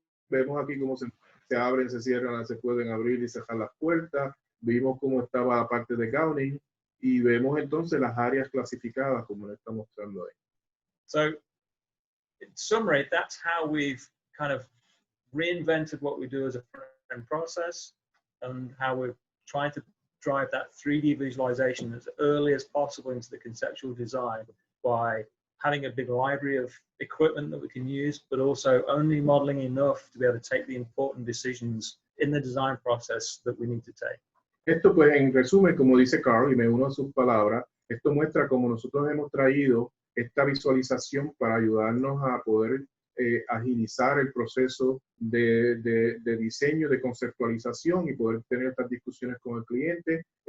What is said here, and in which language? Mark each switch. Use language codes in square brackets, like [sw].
[es] Vemos aquí cómo se abren, se cierran, se pueden abrir y cerrar las puertas. Vimos cómo estaba la parte de gowning y vemos entonces las áreas clasificadas, como le está mostrando ahí. [en] So, in summary, that's how we've kind of reinvented what we do as a front-end process and how we're trying to drive that 3D visualization as early as possible into the conceptual design by having a big library of equipment that we can use, but also only modeling enough to be able to take the important decisions in the design process that we need to take. [es] Esto, pues, en resumen, como dice Carl, y me uno a sus palabras, esto muestra cómo nosotros hemos traído esta visualización para ayudarnos a poder agilizar el proceso de diseño, de conceptualización y poder tener estas discusiones con el cliente.